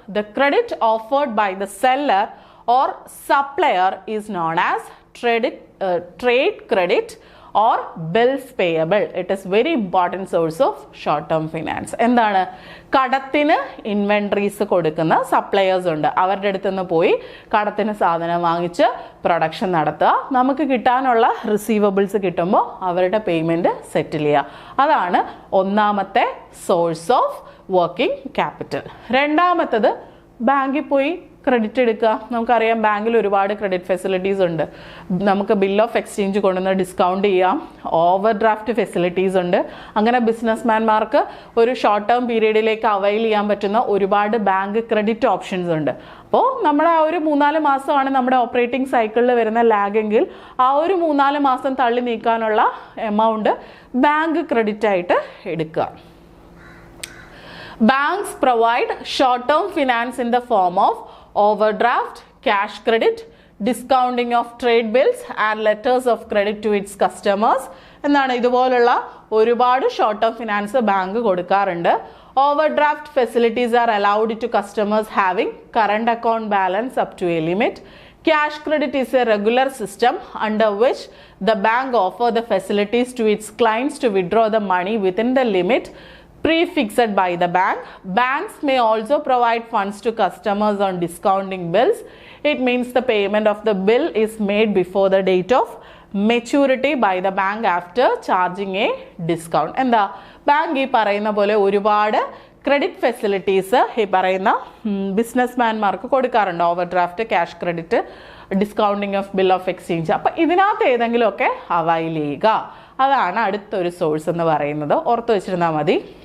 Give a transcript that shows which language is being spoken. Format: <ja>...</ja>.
<en>The credit offered by the seller or supplier is known as trade credit or bills payable. It is very important source of short term finance.</en> <ml>എന്താണ് കടത്തിന് inventories കൊടുക്കുന്ന suppliers ഉണ്ട്. അവരുടെ അടുത്ത് നിന്ന് പോയി കടത്തിന് സാധനം വാങ്ങിച്ച് പ്രൊഡക്ഷൻ നടത്തുക. നമുക്ക് കിട്ടാനുള്ള റിസീവബിൾസ് കിട്ടുമ്പോൾ അവരുടെ പേയ്മെന്റ് സെറ്റിൽ ചെയ്യുക. അതാണ് ഒന്നാമത്തെ സോഴ്സ് ഓഫ് വർക്കിംഗ് ക്യാപിറ്റൽ. രണ്ടാമത്തത് ബാങ്കിൽ പോയി ക്രെഡിറ്റ് എടുക്കുക. നമുക്കറിയാം ബാങ്കിൽ ഒരുപാട് ക്രെഡിറ്റ് ഫെസിലിറ്റീസ് ഉണ്ട്. നമുക്ക് ബിൽ ഓഫ് എക്സ്ചേഞ്ച് കൊണ്ടുവന്ന് ഡിസ്കൗണ്ട് ചെയ്യാം. ഓവർ ഡ്രാഫ്റ്റ് ഫെസിലിറ്റീസ് ഉണ്ട്. അങ്ങനെ ബിസിനസ്മാൻമാർക്ക് ഒരു ഷോർട്ട് ടേം പീരീഡിലേക്ക് അവൈൽ ചെയ്യാൻ പറ്റുന്ന ഒരുപാട് ബാങ്ക് ക്രെഡിറ്റ് ഓപ്ഷൻസ് ഉണ്ട്. അപ്പോൾ നമ്മുടെ ആ ഒരു 3-4 മാസമാണ് നമ്മുടെ ഓപ്പറേറ്റിംഗ് സൈക്കിളിൽ വരുന്ന ലാഗെങ്കിൽ ആ ഒരു 3-4 മാസം തള്ളി നീക്കാനുള്ള എമൗണ്ട് ബാങ്ക് ക്രെഡിറ്റ് ആയിട്ട് എടുക്കുക.</ml> <en>Banks provide short-term finance in the form of overdraft, cash credit, discounting of trade bills and letters of credit to its customers.</en> <ml>എന്നാണ് ഇതുപോലുള്ള ഒരുപാട് ഷോർട്ട് ടേം ഫിനാൻസ് ബാങ്ക് കൊടുക്കാറുണ്ട്.</ml> <en>Overdraft facilities are allowed to customers having current account balance up to a limit. Cash credit is a regular system under which the bank offers the facilities to its clients to withdraw the money within the limit prefixed by the bank. Banks may also provide funds to customers on discounting bills. It means the payment of the bill is made before the date of maturity by the bank after charging a discount.</en> <ml>എന്താ bank ഈ പറയുന്ന പോലെ ഒരുപാട് credit facilities ഈ പറയുന്ന ബിസിനസ്മാൻമാർക്ക് കൊടുക്കാറുണ്ട്. Over draft, cash credit, discounting of bill of exchange. അപ്പം ഇതിനകത്ത് ഏതെങ്കിലുമൊക്കെ അവൈൽ ചെയ്യുക. അതാണ് അടുത്തൊരു സോഴ്സ് എന്ന് പറയുന്നത്. ഓർത്ത് വെച്ചിരുന്നാൽ മതി.</ml>